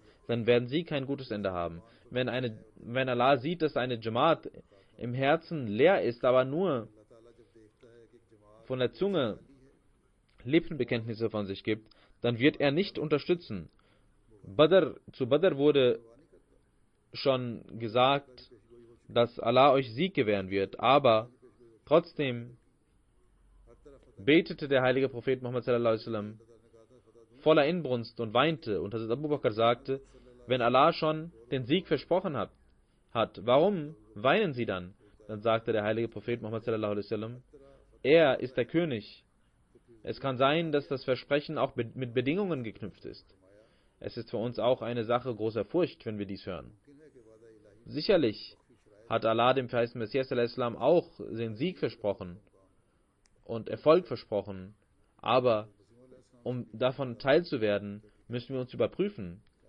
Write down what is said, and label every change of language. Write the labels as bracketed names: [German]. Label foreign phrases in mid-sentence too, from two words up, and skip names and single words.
[German] Dann werden sie kein gutes Ende haben. Wenn Allah sieht, dass eine Jamaat im Herzen leer ist, aber nur von der Zunge Lippenbekenntnisse von sich gibt, dann wird er nicht unterstützen. Zu Badr wurde schon gesagt, dass Allah euch Sieg gewähren wird, aber trotzdem betete der heilige Prophet Muhammad [Arabic] صلى الله عليه وسلم [German] voller Inbrunst und weinte, und Hazrat Abu Bakr sagte, wenn Allah schon den Sieg versprochen hat, warum weinen Sie dann? Dann sagte der heilige Prophet Muhammad [Arabic] صلى الله عليه وسلم, [German] er ist der König. Es kann sein, dass das Versprechen auch mit Bedingungen geknüpft ist. Es ist für uns auch eine Sache großer Furcht, wenn wir dies hören. Sicherlich hat Allah dem verheißten Messias al-Islam auch den Sieg versprochen und Erfolg versprochen, aber um davon teilzuwerden, müssen wir uns überprüfen.